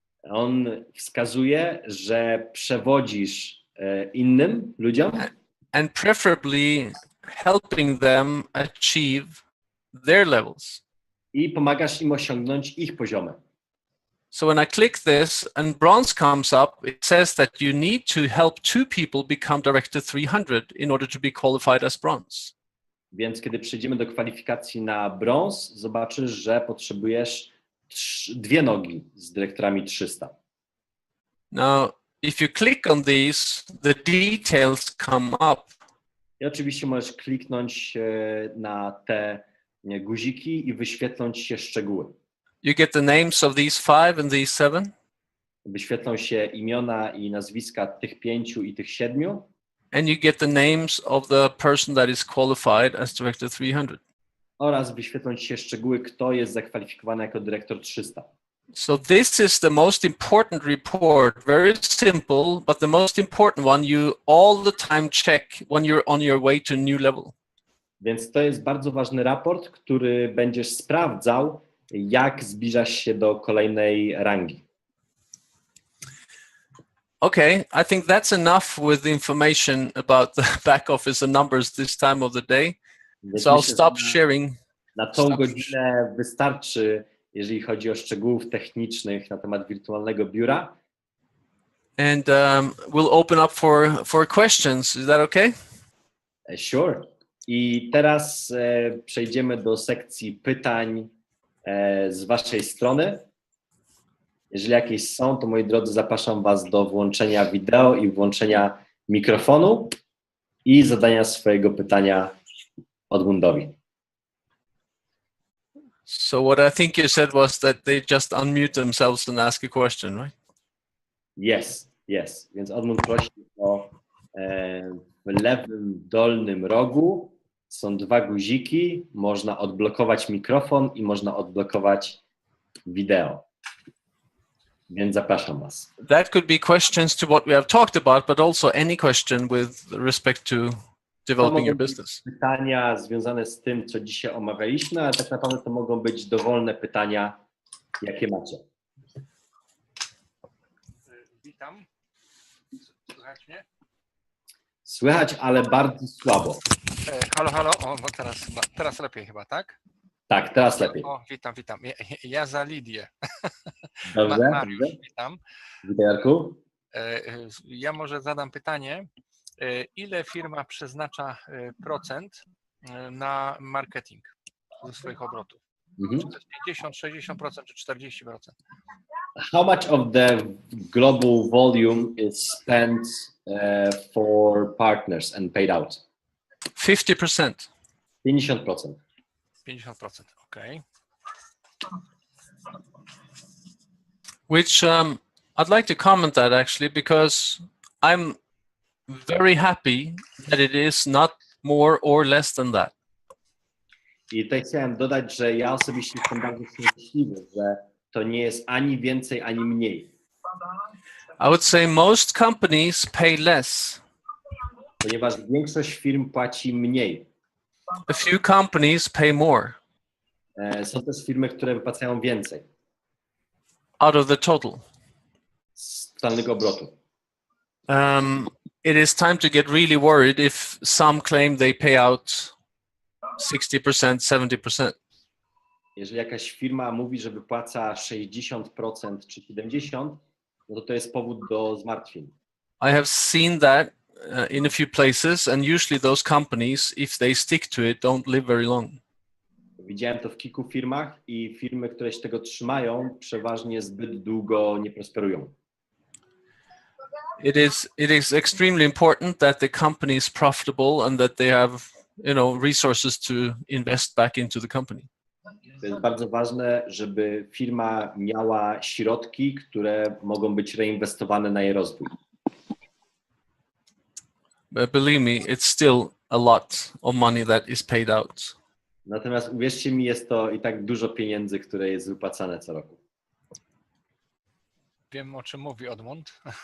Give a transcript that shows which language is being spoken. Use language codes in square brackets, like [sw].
[pl] On wskazuje, że przewodzisz innym ludziom [en] and preferably helping them achieve their levels. [pl] i pomagasz im osiągnąć ich poziomy. [en] So when I click this and bronze comes up, it says that you need to help two people become director 300 in order to be qualified as bronze. [pl] Więc kiedy przejdziemy do kwalifikacji na brąz, zobaczysz, że potrzebujesz dwie nogi z dyrektorami 300. [en] Now, if you click on these, the details come up. [pl] I oczywiście możesz kliknąć na te guziki i wyświetlą ci się szczegóły. [en] You get the names of these 5 and these 7. [pl] Wyświetlą się imiona i nazwiska tych 5 i tych 7. [en] And you get the names of the person that is qualified as director 300. [pl] Oraz wyświetlą ci się szczegóły, kto jest zakwalifikowany jako dyrektor 300. [en] So this is the most important report. Very simple, but the most important one you all the time check when you're on your way to a new level. [pl] Więc to jest bardzo ważny raport, który będziesz sprawdzał, jak zbliżasz się do kolejnej rangi. [en] Okay, I think that's enough with the information about the back office and numbers this time of the day. [pl] Więc [en] So I'll [pl] myślę, [en] stop [pl] że [en] sharing. [pl] na tą godzinę wystarczy, jeżeli chodzi o szczegółów technicznych na temat wirtualnego biura. [en] And we'll open up for questions. Is that okay? Sure. [pl] I teraz przejdziemy do sekcji pytań z waszej strony. Jeżeli jakieś są, to moi drodzy, zapraszam was do włączenia wideo i włączenia mikrofonu i zadania swojego pytania Oddmundowi. [en] So what I think you said was that they just unmute themselves and ask a question, right? Yes. [pl] Więc Oddmund prosi o w lewym dolnym rogu są dwa guziki, można odblokować mikrofon i można odblokować wideo. Więc zapraszam was. [en] That could be questions to what we have talked about, but also any question with respect to developing your business. [pl] Pytania związane z tym, co dzisiaj omawialiśmy, ale tak naprawdę to mogą być dowolne pytania, jakie macie. Witam. Słychać mnie? Słychać, ale bardzo słabo. Halo. O, no teraz lepiej chyba, tak? Tak, teraz lepiej. O, witam. Ja za Lidię. Dobrze. Mariusz, witam. Witaj, Jarku. Ja może zadam pytanie. Ile firma przeznacza procent na marketing ze swoich obrotów? Czy to jest 50, 60% czy 40%? [en] How much of the global volume is spent for partners and paid out? 50%. 50%. 50%, okay. Which I'd like to comment that actually, because I'm very happy that it is not more or less than that. [pl] I tutaj chciałem dodać, że ja osobiście jestem bardzo szczęśliwy, że to nie jest ani więcej, ani mniej. [en] I would say most companies pay less. [pl] Ponieważ większość firm płaci mniej. [en] A few companies pay more. [pl] Są też firmy, które wypłacają więcej. [en] Out of the total. [pl] Z totalnego obrotu. [en] It is time to get really worried if some claim they pay out 60%, 70%. [pl] Jeżeli jakaś firma mówi, że wypłaca 60% czy 70%, no to jest powód do zmartwień. [en] I have seen that in a few places, and usually those companies, if they stick to it, don't live very long. [pl] Widziałem to w kilku firmach i firmy, które się tego trzymają, przeważnie zbyt długo nie prosperują. [en] It is extremely important that the company is profitable and that they have, resources to invest back into the company. [pl] To jest bardzo ważne, żeby firma miała środki, które mogą być reinwestowane na jej rozwój. [en] But believe me, it's still a lot of money that is paid out. [pl] Natomiast uwierzcie mi, jest to i tak dużo pieniędzy, które jest wypłacane co roku. Wiem, o czym mówi Oddmund.